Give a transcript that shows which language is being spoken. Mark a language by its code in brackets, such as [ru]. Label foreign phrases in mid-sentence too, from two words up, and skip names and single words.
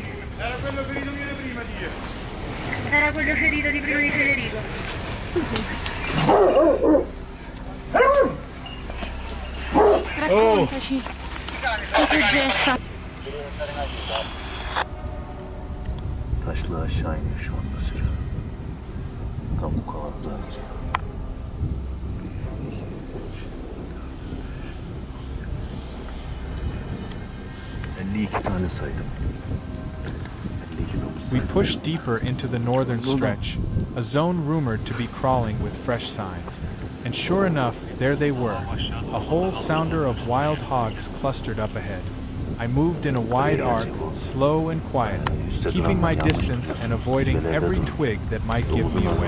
[it] Era quello ferito di prima, Dio. Era quello ferito di prima di Federico. Raccontaci. Che gesta. [tr] Taşla aşağı iniyor şu anda sürü. Tam bu kavakta. 52 tane saydım. [en] We pushed deeper into the northern stretch, a zone rumored to be crawling with fresh signs. And sure enough, there they were, a whole sounder of wild hogs clustered up ahead. I moved in a wide arc, slow and quiet, keeping my distance and avoiding every twig that might give me away.